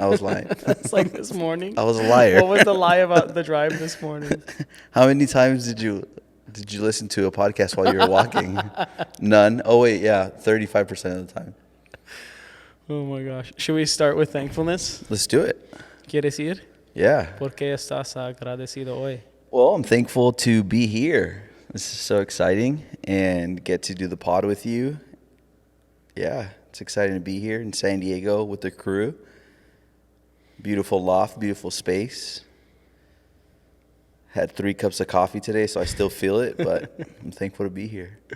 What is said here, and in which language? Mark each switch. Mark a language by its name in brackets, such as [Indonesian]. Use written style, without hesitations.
[English] It's like this morning. I was a liar. What was the lie about the drive this morning? How many times did you listen to a podcast while you were walking? None. Oh wait, yeah, 35% of the time. Oh my gosh. Should we start with thankfulness? Let's do it. [Spanish] ¿Quieres ir? [English] Yeah. [Spanish] ¿Por qué estás agradecido hoy? [English] Well, I'm thankful to be here. This is so exciting and get to do the pod with you. Yeah, it's exciting to be here in San Diego with the crew. Beautiful loft, beautiful space. Had 3 cups of coffee today, so I still feel it, but I'm thankful to be here.